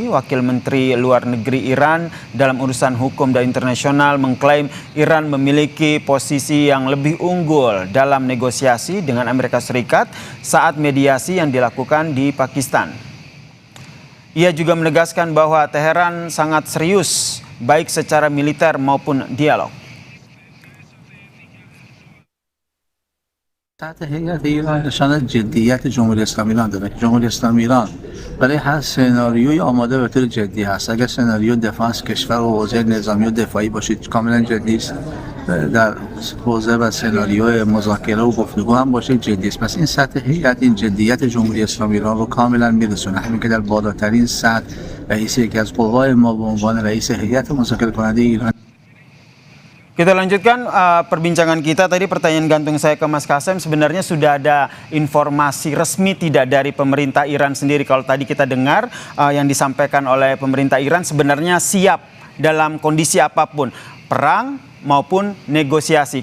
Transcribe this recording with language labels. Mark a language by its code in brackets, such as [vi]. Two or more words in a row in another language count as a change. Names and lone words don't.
[id] Wakil Menteri Luar Negeri Iran dalam urusan hukum dan internasional mengklaim Iran memiliki posisi yang lebih unggul dalam negosiasi dengan Amerika Serikat saat mediasi yang dilakukan di Pakistan. Ia juga menegaskan bahwa Teheran sangat serius baik secara militer maupun dialog. [fa] سطح هیئت ایران نشانه جدیت جمهوری اسلامی ایران داره. جمهوری اسلامی ایران برای هر سناریوی آماده به طور جدی هست. اگر سناریو دفاع کشور و حوزه نظامی و دفاعی باشید کاملا جدی است، در حوزه و سناریو مذاکره و گفتگو هم باشه جدی است. پس این سطح هیئت این جدیت جمهوری اسلامی ایران رو کاملا میرسونه. همین که در بالاترین سطح رئیس یکی از قوای ما به عنوان رئیس هیئت مذاکره کننده ایران. [id] Kita lanjutkan perbincangan kita. Tadi pertanyaan gantung saya ke Mas Kasem, sebenarnya sudah ada informasi resmi tidak dari pemerintah Iran sendiri? Kalau tadi kita dengar yang disampaikan oleh pemerintah Iran sebenarnya siap dalam kondisi apapun, perang maupun negosiasi.